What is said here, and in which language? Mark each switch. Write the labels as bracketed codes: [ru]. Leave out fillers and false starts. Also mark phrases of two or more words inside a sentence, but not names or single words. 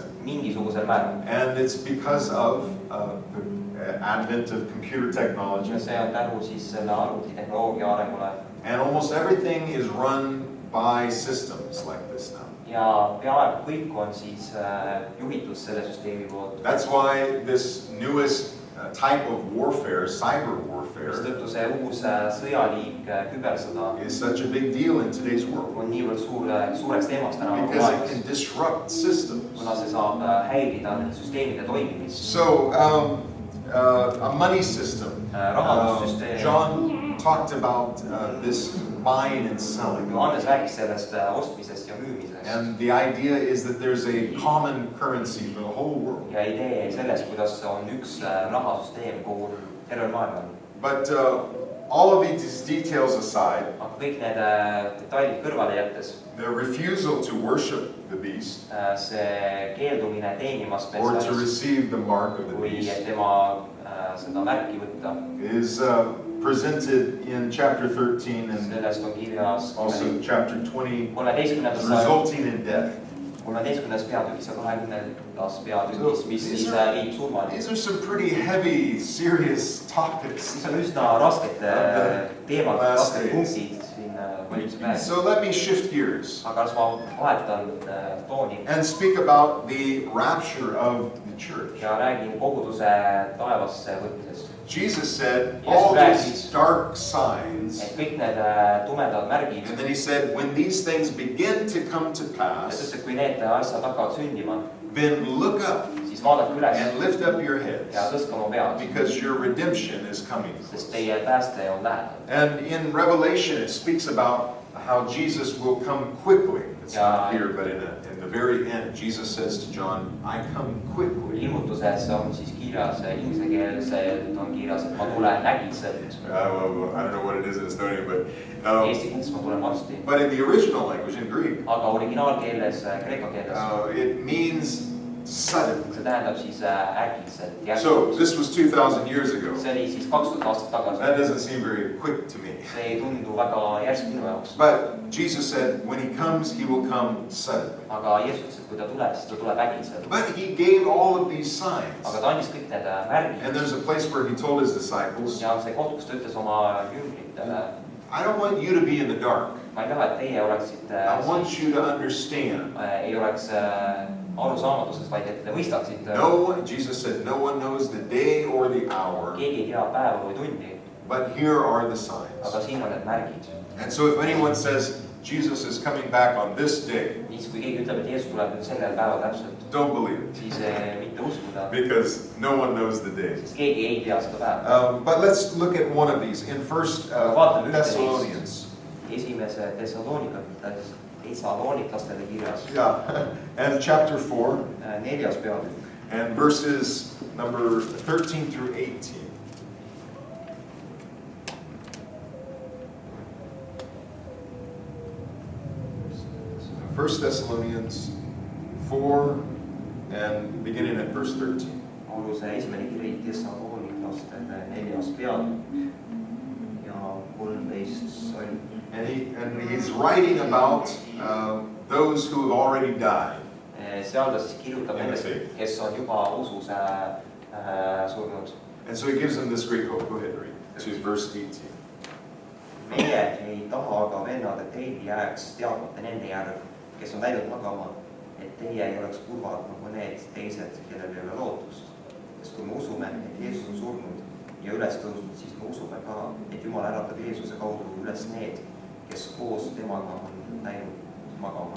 [et] Mingisugusel määral. [en] And it's because of the advent of computer technology. [et] Ja see on tänu siis selle arvutitehnoloogia arengule. [en] And almost everything is run by systems like this now. [et] Ja peaaegu kõik on siis juhitud selle süsteemi poolt. [en] That's why this newest type of warfare, cyber warfare, [et] Mistõttu see uus sõjaliik, kübersõda [en] is such a big deal in today's world. [et] on niivõrd suureks teemaks täna [en] Because it [et] maailmas, [en] can disrupt systems. [et] kuna see saab häirida nende süsteemide toimimist. [en] So, a money system. [et] Rahandussüsteem. [en] John talked about this buying and selling. [et] Johannes rääkis sellest ostmisest ja müümisest. [en] And the idea is that there's a common currency for the whole world. [et] Ja idee sellest, kuidas on üks rahasüsteem kogu tervel maailmal. [en] But all of these details aside, [et] Aga kõik need detailid kõrvale jättes, [en] the refusal to worship the beast [et] see keeldumine teenimast [en] or to [et] metsalist [en] receive the mark of the [et] või [en] beast [et] tema seda märki võtta, [en] is presented in chapter 13 and [et] sellest on kirjas [en] also chapter 20, [et] 13. [en] resulting in death. [et] 13. peatükis ja 20. peatükis, mis siis viib surmani. [en] These are some pretty heavy, serious topics. [et] Mis on üsna rasked teemad, rasked punktid siin valitsuse päev. [en] So let me shift gears [et] Aga kas ma vahetan tooni [en] and speak about the rapture of the church. [et] ja räägin koguduse taevasse võtmisest. [en] Jesus said all these dark signs, [et] Et kõik need tumedad märgid, [en] and then he said, when these things begin to come to [et] ja [en] pass, [et] sest, et kui need asjad hakkavad sündima, [en] then look up [et] siis vaadake üles [en] and lift up your heads, [et] ja tõstke oma pead, [en] because your redemption is coming. [et] sest teie pääste on lähedal. [en] And in Revelation, it speaks about how Jesus will come quickly. It's not here, but in the very end, Jesus says to John, I come quickly. [et] Ilmutuses on siis kirjas, inglise keeles on kirjas, et ma tulen nägiselt. [en] Well, I don't know what it is in Estonian, but [et] Eesti keeles ma tulen varsti. [en] but in the original language, in Greek, [et] Aga originaalkeeles, kreeka keeles, [en] it means suddenly. [et] see tähendab siis äkitselt. [en] So this was 2,000 years ago. [et] See oli siis 2000 aastat tagasi. [en] That doesn't seem very quick to me. [et] See ei tundu väga järsk minu jaoks. [en] But Jesus said, when he comes, he will come suddenly. [et] Aga Jeesus ütles, et kui ta tuleb, siis ta tuleb äkitselt. [en] But he gave all of these signs. [et] Aga ta andis kõik need märgid. [en] And there's a place where he told his disciples, [et] Ja see koht, kus ta ütles oma jüngritele, [en] I don't want you to be in the dark. [et] ma ei taha, et teie oleksite, [en] I want you to understand. [et] ei oleks arusaamatusest, vaid et te mõistaksite. [en] No one, Jesus said, no one knows the day or the hour, [et] Keegi ei tea päeva või tundi, [en] but here are the signs. [et] aga siin on need märgid. [en] And so if anyone says, Jesus is coming back on this day, [et] siis kui keegi ütleb, et Jeesus tuleb nüüd sellel päeval täpselt, [en] don't believe it. [et] siis mitte uskuda, [en] Because no one knows the day. [et] sest keegi ei tea seda päeva. [en] But let's look at one of these in First Thessalonians. [et] Esimese Thessaloniklastele kirjas, [en] Yeah, and chapter 4 [et] 4. peatükk [en] and verses number 13 through 18. First Thessalonians 4 and beginning at verse 13. [et] Pauluse esimene kiri Thessaloniklastele 4. peatükk ja 13 salm. [en] And he's writing about those who have already died. [et] Seal ta siis kirjutab nendest, kes on juba usus surnud. [en] And so he gives them this great hope. Go ahead, read to verse 18. [et] Meie ei taha aga vennad, et teil jääks teadmata nende järg, kes on läinud magama, et teie ei oleks kurvad nagu need teised, kellel ei ole lootust. Sest kui me usume, et Jeesus on surnud ja üles tõusnud, siis me usume ka, et Jumal äratab Jeesuse kaudu üles need, kes koos temaga on läinud magama.